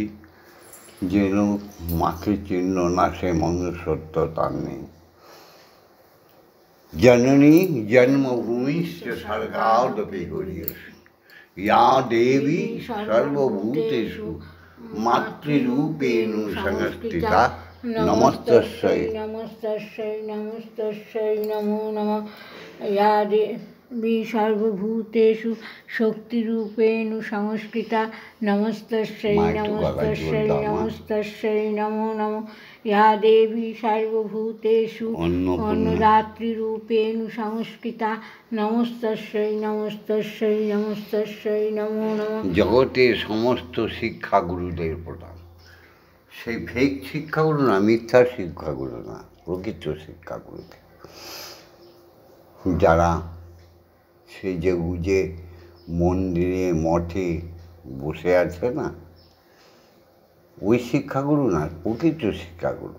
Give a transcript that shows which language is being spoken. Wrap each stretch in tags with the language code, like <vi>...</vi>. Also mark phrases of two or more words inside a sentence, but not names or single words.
<bn>যে লোক মাকে চিহ্ন না, সে মনুষ্যত্ব তার নেই।</bn> <sa>জননী জন্মভূমিশ্চ স্বর্গাদপি গরীয়সী, ইয়া দেবী সর্বভূতেষু মাতৃরূপেণ সংস্থিতা, নমস্তস্যৈ। নমস্তস্যৈ নমস্তস্যৈ নমো নমঃ। ইয়া দেবী সর্বভূতেষু শক্তিরূপেণ সংস্থিতা, নমস্তস্যৈ নমস্তস্যৈ নমস্তস্যৈ নমো নমঃ। ইয়া দেবী সর্বভূতেষু অন্নদাতৃরূপেণ সংস্থিতা, নমস্তস্যৈ নমস্তস্যৈ নমস্তস্যৈ নমো নমঃ।</sa> <bn>জগতের সমস্ত শিক্ষাগুরুদের প্রধান, সেই ফেক শিক্ষাগুলো না, মিথ্যার শিক্ষাগুলো না, প্রকৃত শিক্ষাগুলোকে, যারা সেই যে মন্দিরে মঠে বসে আছে না, ওই শিক্ষাগুরু না, প্রকৃত শিক্ষাগুরু।</bn>